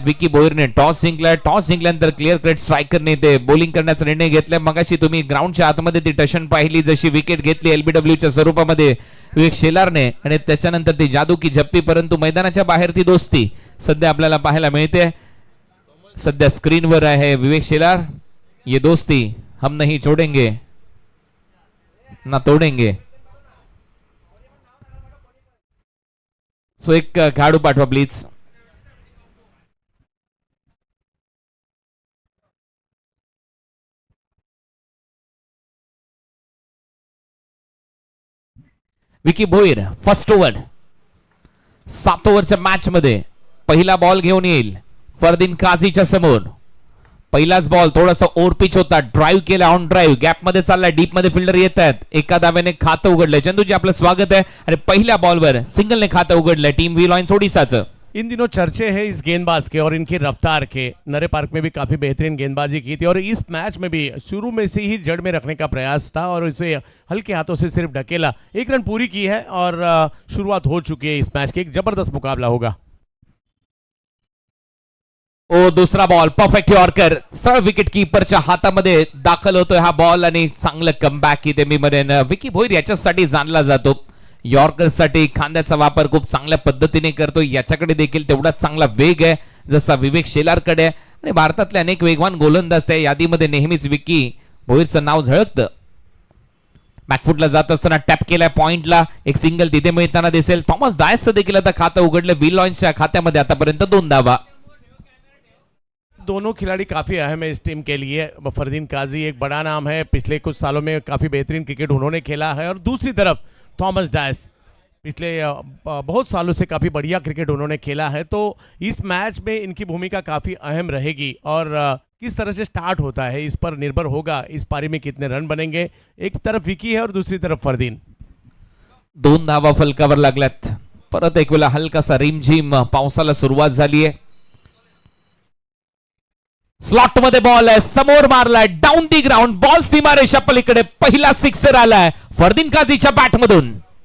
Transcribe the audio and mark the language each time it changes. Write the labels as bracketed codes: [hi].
[mr] Vicky भोईरने toss जिंकलाय. Toss जिंकल्यानंतर clear cut स्ट्रायकरने ते bowling करण्याचा निर्णय घेतलाय. मगाशी तुम्ही ग्राउंडच्या आतमध्ये ती टशन पाहिली, जशी विकेट घेतली एलबीडब्ल्यूच्या स्वरूपामध्ये विवेक शेलारने, आणि त्याच्यानंतर ती जादू की झप्पी, परंतु मैदानाच्या बाहेर ती दोस्ती सध्या आपल्याला पाहायला मिळते. सध्या स्क्रीनवर आहे विवेक शेलार. [hi] ये दोस्ती हम नहीं छोड़ेंगे ना तोडेंगे. [mr] सो एक खेळाडू पाठवा please. Vicky Bhoir first over, 7 ओव्हरच्या match मध्ये पहिला बॉल घेऊन येईल फरदीन काझीच्या समोर. पहिलाच बॉल थोडासा ओव्हर पिच होता, ड्राईव्ह केला, ऑन ड्राईव्ह, गॅप मध्ये चालला, डीप मध्ये फिल्डर येत आहेत. एका दाब्याने खातं उघडलंय. चंदूजी आपलं स्वागत आहे. आणि पहिल्या बॉलवर सिंगलने खातं उघडलंय टीम व्ही लॉयन्स ओडिशाचं. [hi] इन दिनों चर्चे हैं इस गेंदबाज के और इनकी रफ्तार के. नरे पार्क में भी काफी बेहतरीन गेंदबाजी की थी और इस मैच में भी शुरू में से ही जड़ में रखने का प्रयास था और इसे हल्के हाथों से सिर्फ ढकेला. 1 रन पूरी की है और शुरुआत हो चुकी है इस मैच की. एक जबरदस्त मुकाबला होगा. [mr] ओ दूसरा बॉल परफेक्ट यॉर्कर, सरळ विकेट कीपरच्या हातामध्ये दाखल होतोय हा बॉल, आणि चांगलं कमबॅक इथे मी म्हणेन विकी भोईर याच्यासाठी जाणला जातो. यॉर्कर साठी खांद्याचा वापर खूप चांगल्या पद्धतीने करतो. याच्याकडे देखील तेवढाच चांगला वेग आहे जसा विवेक शेलारकडे आहे. आणि भारतातले अनेक वेगवान गोलंदाज त्या यादीमध्ये नेहमीच विकी भोईरचं नाव झळकतं. बॅकफुटला जात असताना टॅप केलाय पॉइंटला. एक सिंगल तिथे मिळताना दिसेल. थॉमस डायसचं देखील आता खातं उघडलं व्ही लॉयन्सच्या खात्यामध्ये. आतापर्यंत 2 धावा. [hi] दोनों खिलाड़ी काफ़ी अहम है इस टीम के लिए. फरदीन काजी एक बड़ा नाम है, पिछले कुछ सालों में काफ़ी बेहतरीन क्रिकेट उन्होंने खेला है. और दूसरी तरफ थॉमस डायस पिछले बहुत सालों से काफ़ी बढ़िया क्रिकेट उन्होंने खेला है. तो इस मैच में इनकी भूमिका काफ़ी अहम रहेगी और किस तरह से स्टार्ट होता है इस पर निर्भर होगा. इस पारी में कितने रन बनेंगे. एक तरफ विकी है और दूसरी तरफ फरदीन. [mr] 2 धावा फलकावर लागल्यात. परत एक वेळा हलकासा रिमझिम पावसाला सुरुवात झाली आहे. स्लॉट मध्ये बॉल आहे, समोर मारलाय, डाऊन दी ग्राउंड, बॉल सीमारेषा पलीकडे. पहिला सिक्सर आलाय फरदीन काझीच्या बॅट मधून.